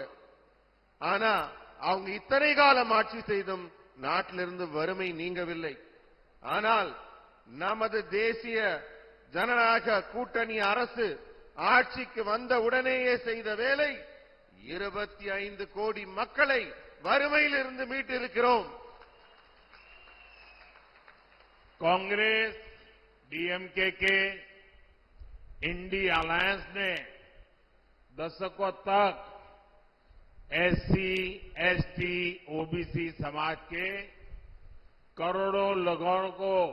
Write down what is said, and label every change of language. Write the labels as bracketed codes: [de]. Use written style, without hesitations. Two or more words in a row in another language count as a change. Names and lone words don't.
[ta] ஆனா அவங்க இத்தனை காலம் ஆட்சி செய்தும் நாட்டிலிருந்து வறுமை நீங்கவில்லை. ஆனால் நமது தேசிய ஜனநாயக கூட்டணி அரசு ஆட்சிக்கு வந்த உடனேயே செய்த வேலை 25 கோடி மக்களை வறுமையிலிருந்து மீட்டிருக்கிறோம். [hi] कांग्रेस डीएमके के इंडी अलायंस ने दशकों तक एससी, एसटी, ओबीसी समाज के करोड़ों लोगों को